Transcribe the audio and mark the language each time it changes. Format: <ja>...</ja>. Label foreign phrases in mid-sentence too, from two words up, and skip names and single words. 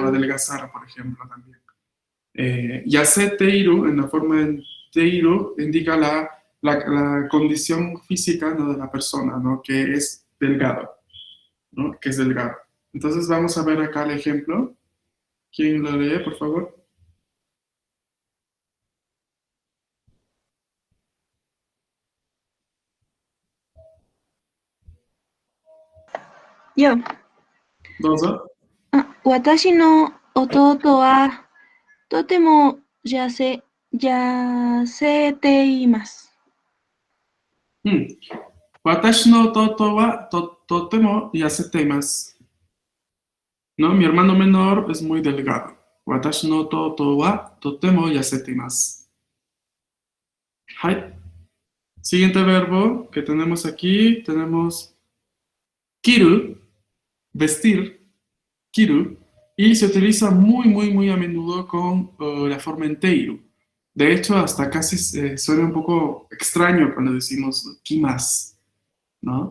<es>Adelgazar, por ejemplo, también. Yaseteiru, en la forma en teiru, indica la condición física, ¿no? De la persona, ¿no? Que es delgado, ¿no? Que es delgado. Entonces vamos a ver acá el ejemplo. ¿Quién lo lee, por favor? Yo.</es> <ja>どうぞ。私の弟はとても痩せています。私の弟はとても痩せています。</ja> <es>No, mi hermano menor es muy delgado.</es> <ja>私の弟はとても痩せています. Hai.</ja> <es>Siguiente verbo que tenemos aquí, tenemos kiru, vestir, kiru, y se utiliza muy a menudo con la forma en teiru. De hecho, hasta casi suena un poco extraño cuando decimos kimas, ¿no?</es>